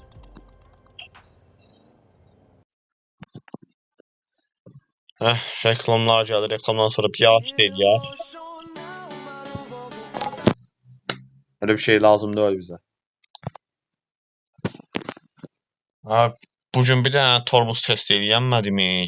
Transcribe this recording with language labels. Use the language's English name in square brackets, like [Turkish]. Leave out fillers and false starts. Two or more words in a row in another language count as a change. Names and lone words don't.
[Azerbaijani] Reklamlar gəldi. Reklamdan sonra piyas deyək. [Turkish] Öyle bir şey lazım değil bize. [Azerbaijani] Bugün bir dənə tormuz test eləyənmədimi?